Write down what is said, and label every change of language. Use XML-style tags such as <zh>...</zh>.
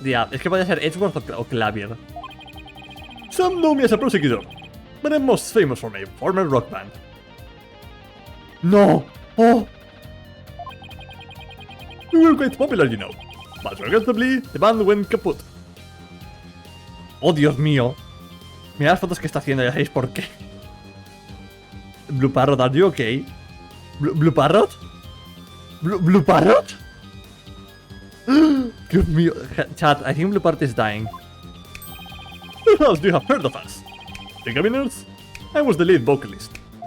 <es>Yeah, es que podía ser Edgeworth o Clavier.</es> <en>Some know me as a prosecutor, but I'm most famous for my former rock band. No! Oh! We were quite popular, you know, but regrettably, the band went kaput.</en> <es>Oh, Dios mío. Mira las fotos que está haciendo, ya sabéis por qué.</es> <en>Blue Parrot, are you okay? Blue Parrot? Blue Parrot?</en> <es>Dios mío.</es> <en>Chat, I think Blue Parrot is dying. Perhaps you have heard of us. The Gaviners? I was the lead vocalist.</en>